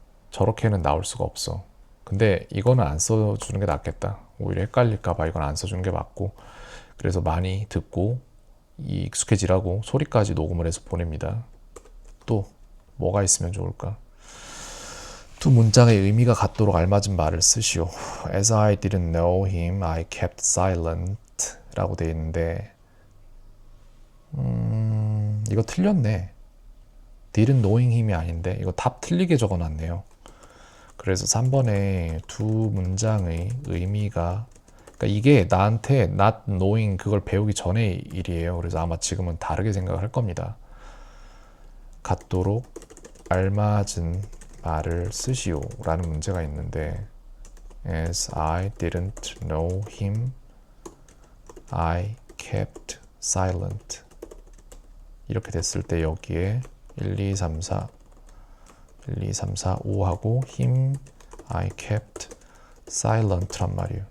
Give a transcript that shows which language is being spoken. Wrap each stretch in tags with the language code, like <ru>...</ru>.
<ko>저렇게는 나올 수가 없어. 근데 이거는 안 써주는 게 낫겠다. 오히려 헷갈릴까봐 이건 안 써주는 게 맞고 그래서 많이 듣고 익숙해지라고 소리까지 녹음을 해서 보냅니다. 또 뭐가 있으면 좋을까? 두 문장의 의미가 같도록 알맞은 말을 쓰시오.</ko> <en>As I didn't know him, I kept silent</en> <ko>라고 되어 있는데 이거 틀렸네. didn't knowing him이 아닌데 이거 답 틀리게 적어놨네요. 그래서 3번에 두 문장의 의미가 그러니까 이게 나한테 not knowing 그걸 배우기 전의 일이에요. 그래서 아마 지금은 다르게 생각을 할 겁니다. 같도록 알맞은 말을 쓰시오 라는 문제가 있는데</ko> <en>As I didn't know him, I kept silent</en> <ko>이렇게 됐을 때 여기에 1, 2, 3, 4 5하고</ko> <en>him, I kept silent</en> <ko>란 말이에요.</ko>